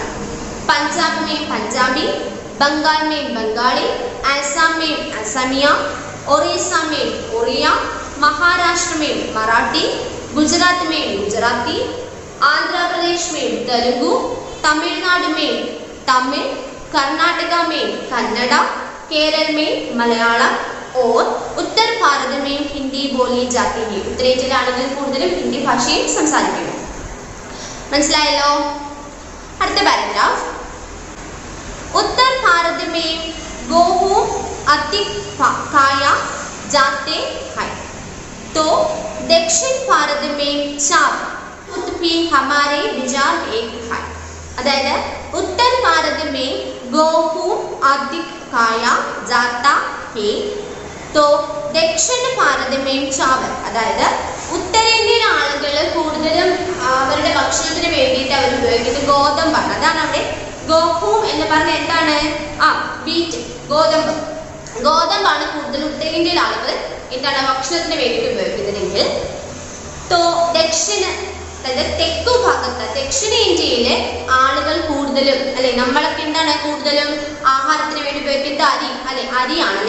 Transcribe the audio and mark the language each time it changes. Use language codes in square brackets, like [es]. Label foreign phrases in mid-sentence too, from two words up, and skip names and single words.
[hi] पंजाब में पंजाबी, बंगाल में बंगाली, आसाम में असमिया, उड़ीसा में उड़िया, महाराष्ट्र में मराठी, गुजरात में गुजराती, आंध्रप्रदेश में तेलुगु, तमिलनाडु में तमिल, कर्नाटक में कन्नड़, केरल में मलयालम और उत्तर भारत में हिंदी बोली जाती है. [ml] ഉത്തരേന്ത്യയിലെ ആളുകൾ കൂടുതലും ഹിന്ദി ഭാഷയിൽ സംസാരിക്കുന്നു. മനസ്സിലായല്ലോ? അടുത്ത പാരഗ്രാഫ്. [hi] उत्तर भारत में गेहूं अधिक खाया जाते हैं तो दक्षिण भारत में चावल भी हमारे विचार एक है. [ml] അതായത് [hi] उत्तर भारत में गेहूं अधिक खाया जाता है तो दक्षिण भारत में चावल. [ml] അതായത് ഉത്തരേന്ത്യയിലെ ആളുകൾ കൂടുതലും അവരുടെ ഭക്ഷണത്തിന് വേണ്ടിയിട്ട് അവർ ഉപയോഗിക്കുന്നത് ഗോതമ്പാണ്. അതാണ് അവിടെ ഗോഹൂം എന്ന് പറഞ്ഞ എന്താണ്? വീറ്റ്, ഗോതമ്പ്. ഗോതമ്പാണ് കൂടുതൽ ഉത്തരേന്ത്യയിലെ ആളുകൾ എന്താണ് ഭക്ഷണത്തിന് വേണ്ടിയിട്ട് ഉപയോഗിക്കുന്നതെങ്കിൽ തോ ദക്ഷിണ അതായത് തെക്കു ഭാഗത്ത് ദക്ഷിണേന്ത്യയിലെ ആളുകൾ കൂടുതലും അല്ലെ നമ്മളൊക്കെ എന്താണ് കൂടുതലും ആഹാരത്തിന് വേണ്ടി ഉപയോഗിക്കുന്നത് അരി അല്ലെ, അരിയാണല്ലേ.